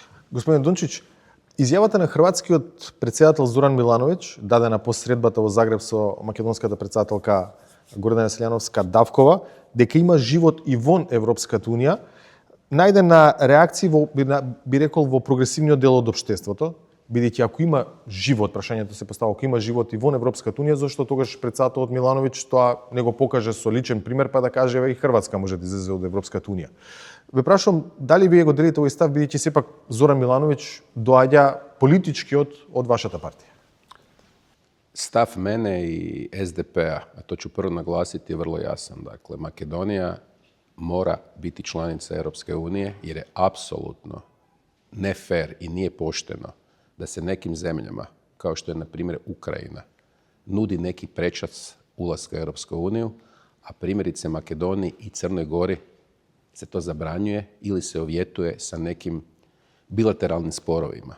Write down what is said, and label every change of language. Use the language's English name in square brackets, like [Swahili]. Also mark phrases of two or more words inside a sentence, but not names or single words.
[Macedonian] Господин Дончич, изјавата на хрватскиот председател Зоран Милановиќ, дадена по средбата во Загреб со македонската председателка Гордана Селјановска-Давкова, дека има живот и вон Европската унија, најде на реакции би рекол во прогресивниот дел од општеството, бидејќи ако има живот, прашањето се поставува, ако има живот и вон Европската унија, зашто тогаш председателот Милановиќ тоа не го покаже со личен пример, па да каже и Хрватска може да излезе од Европската унија. Ве прашувам дали вие го делите овој став, бидејќи сепак Зоран Милановиќ доаѓа политички од вашата партија? [Croatian] Stav mene i SDP-a, a to ću prvo naglasiti, je vrlo jasan. Dakle, Makedonija mora biti članica Europske unije jer je apsolutno ne fair i nije pošteno da se nekim zemljama, kao što je na primjer Ukrajina, nudi neki prečac ulaska u Europsku uniju, a primjerice Makedoniji i Crnoj Gori se to zabranjuje ili se ovjetuje sa nekim bilateralnim sporovima.